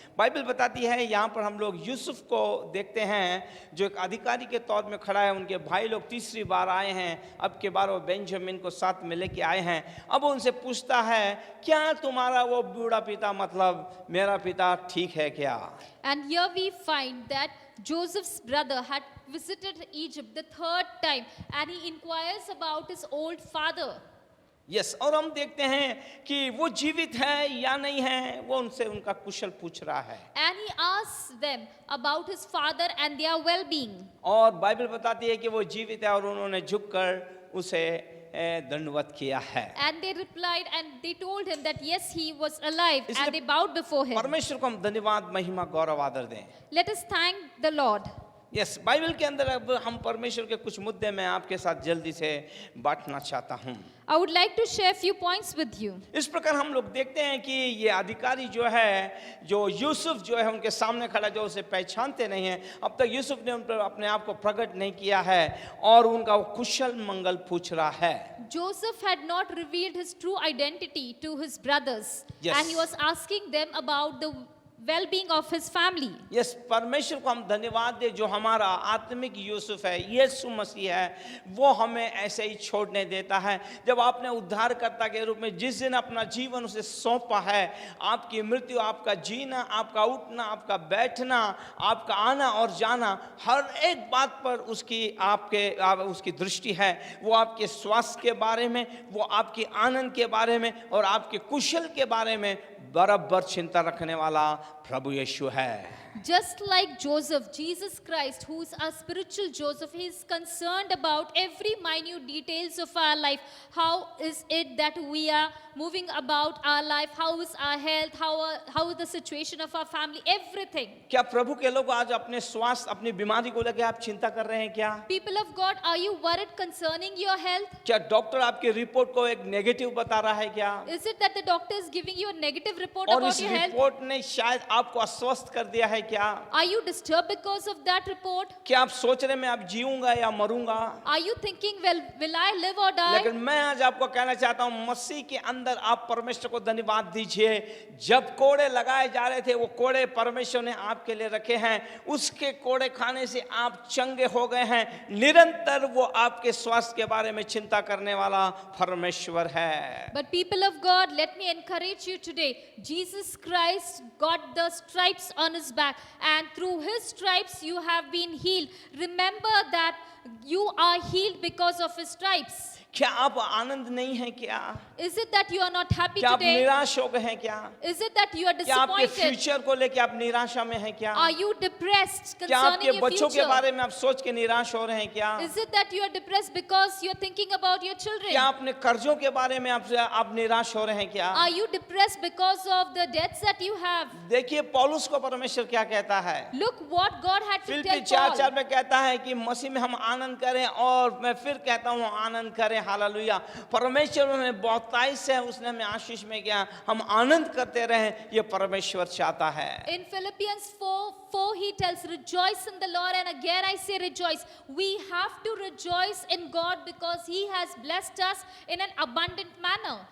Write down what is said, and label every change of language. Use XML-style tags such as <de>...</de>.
<hi>Bible बताती है, यहाँ पर हम लोग यूसुफ को देखते हैं जो एक अधिकारी के तौर में खड़ा है। उनके भाई लोग तीसरी बार आए हैं, अब के बार वो बेंजामिन को साथ में लेके आए हैं। अब वो उनसे पूछता है, क्या तुम्हारा वो बूढ़ा पिता मतलब मेरा पिता ठीक है क्या?</hi> <en>And here we find that Joseph's brother had visited Egypt the third time and he inquires about his old father.</en> <hi>Yes, और हम देखते हैं कि वो जीवित है या नहीं है, वो उनसे उनका कुशल पूछ रहा है।</hi> <en>And he asks them about his father and their well-being.</en> <hi>और बाइबल बताती है कि वो जीवित है और उन्होंने झुककर उसे दंडवत किया है।</hi> <en>And they replied and they told him that yes, he was alive,</en> <hi>इसलिए</hi> <en>and they bowed before him.</en> <hi>परमेश्वर को हम धन्यवाद, महिमा, गौरव, आदर दें।</hi> <en>Let us thank the Lord.</en> <hi>Yes, Bible के अंदर अब हम परमेश्वर के कुछ मुद्दे मैं आपके साथ जल्दी से बांटना चाहता हूँ।</hi> <en>I would like to share a few points with you.</en> <hi>इस प्रकार हम लोग देखते हैं कि ये अधिकारी जो है, जो यूसुफ जो है उनके सामने खड़ा, जो उसे पहचानते नहीं है, अब तक यूसुफ ने उन पर अपने आप को प्रकट नहीं किया है और उनका वो कुशल मंगल पूछ रहा है।</hi> <en>Joseph had not revealed his true identity to his brothers, Yes. and he was asking them about the well-being of his family.</en> <hi>Yes, परमेश्वर को हम धन्यवाद दे जो हमारा आत्मिक यूसुफ है, यीशु मसीह है, वो हमें ऐसे ही छोड़ने देता है। जब आपने उद्धारकर्ता के रूप में जिस दिन अपना जीवन उसे सौंपा है, आपकी मृत्यु, आपका जीना, आपका उठना, आपका बैठना, आपका आना और जाना, हर एक बात पर उसकी दृष्टि है। वो आपके स्वास्थ्य के बारे में, वो आपके आनंद के बारे में और आपके कुशल के बारे में बराबर चिंता रखने वाला प्रभु यीशु है।</hi> <en>Just like Joseph, Jesus Christ, who is our spiritual Joseph, he is concerned about every minute details of our life. How is it that we are moving about our life? How is our health? How is the situation of our family? Everything.</en> <hi>क्या प्रभु के लोग आज अपने स्वास्थ्य, अपनी बीमारी को लेकर आप चिंता कर रहे हैं क्या?</hi> <en>People of God, are you worried concerning your health?</en> <hi>क्या डॉक्टर आपके रिपोर्ट को एक नेगेटिव बता रहा है क्या?</hi> <en>Is it that the doctor is giving you a negative report</en> <hi>और</hi> <en>about</en> <hi>इस</hi> <en>your health?</en> <hi>रिपोर्ट ने शायद आपको अस्वस्थ कर दिया है क्या?</hi> <en>Are you disturbed because of that report?</en> <hi>क्या आप सोच रहे मैं अब जीऊंगा या मरूंगा?</hi> <en>Are you thinking, well, will I live or die?</en> <hi>लेकिन मैं आज आपको कहना चाहता हूं, मसीह के अंदर आप परमेश्वर को धन्यवाद दीजिए। जब कोड़े लगाए जा रहे थे, वो कोड़े परमेश्वर ने आपके लिए रखे हैं। उसके कोड़े खाने से आप चंगे हो गए हैं। निरंतर वो आपके स्वास्थ्य के बारे में चिंता करने वाला परमेश्वर है।</hi> <en>But people of God, let me encourage you today. Jesus Christ got the stripes on his back, and through his stripes you have been healed. Remember that you are healed because of his stripes.</en> <hi>क्या आप आनंद नहीं है क्या?</hi> <en>Is it that you are not happy</en> <hi>क्या आप</hi> <en>today?</en> <hi>निराश हो गए हैं क्या?</hi> <en>Is it that you are</en> <hi>क्या आपके</hi> <en>disappointed?</en> <hi>फ्यूचर को लेके आप निराशा में हैं क्या?</hi> <en>Are you depressed</en> <hi>क्या</hi> <en>concerning</en> <hi>आपके</hi> <en>your</en> <hi>बच्चों के</hi> <en>future?</en> <hi>बारे में आप सोच के निराश हो रहे हैं क्या?</hi> <en>Is it that you are depressed because you are thinking about your children?</en> <hi>क्या अपने कर्जों के बारे में आप निराश हो रहे हैं क्या?</hi> <en>Are you depressed because of the debts that you have?</en> <hi>देखिए पौलुस को परमेश्वर क्या कहता है।</hi> <en>Look what God had to</en> <hi>Philippi</hi> <en>tell Paul.</en> <hi>4:4 में कहता है कि मसीह में हम आनंद करें, और मैं फिर कहता हूँ आनंद करें। हालेलुया। परमेश्वर हमें बहुतायत से उसने हमें आशीष में किया, हम आनंद करते रहें, ये परमेश्वर चाहता है।</hi> <en>In Philippians 4:4 he tells, rejoice in the Lord, and again I say rejoice. We have to rejoice in God because he has blessed us in an abundant manner.</en>